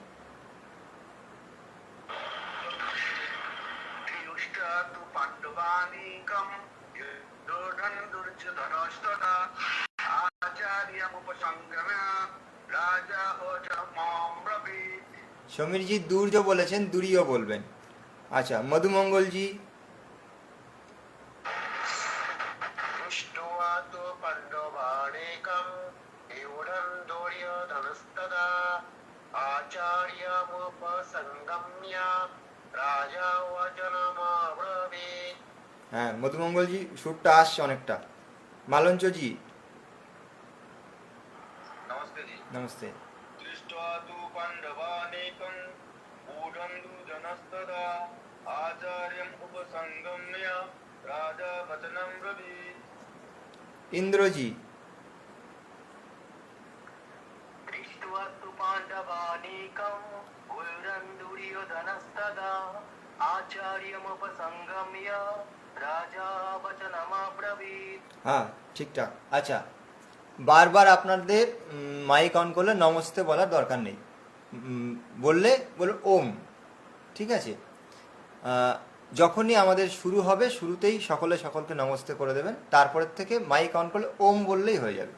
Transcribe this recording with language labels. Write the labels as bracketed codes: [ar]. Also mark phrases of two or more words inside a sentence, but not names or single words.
[sa] दृष्ट्वा तु पाण्डवानीकं दुर्योधन दुर्योधनस्तदा आचार्यमुपसंगम्य राजा वचनमब्रवीत्। [bn] সমীরজি দুর্য বলেছেন, দুরিও বলবেন। আচ্ছা, মধুমঙ্গলজি [sa] दृष्ट्वा तु पाण्डवानीकं व्यूढं दुर्योधनस्तदा आचार्यमुपसंगम्य राजा वचनमब्रवीत्। [bn] হ্যাঁ, মধুমঙ্গলজি সুরটা আসছে অনেকটা। মালঞ্চজি [hi] नमस्ते जी। [bn] নমস্তে। [sa] दृष्ट्वा तु पाण्डवानीकं व्यूढं दुर्योधनस्तदा आचार्यम् उपसंगम्य राजा वचनं ब्रवीत्। [bn] ইন্দ্রজি [sa] दृष्ट्वा तु पाण्डवानीकं व्यूढं दुर्योधनस्तदा आचार्यमुपसंगम्य राजा वचनमब्रवीत्। [bn] হ্যাঁ, ঠিকঠাক। আচ্ছা, বারবার আপনাদের মাইক অন করলে নমস্তে বলার দরকার নেই, বললে ওম, ঠিক আছে? যখনই আমাদের শুরু হবে শুরুতেই সকলকে নমস্তে করে দেবেন, তারপরের থেকে মাইক অন করলে ওম বললেই হয়ে যাবে।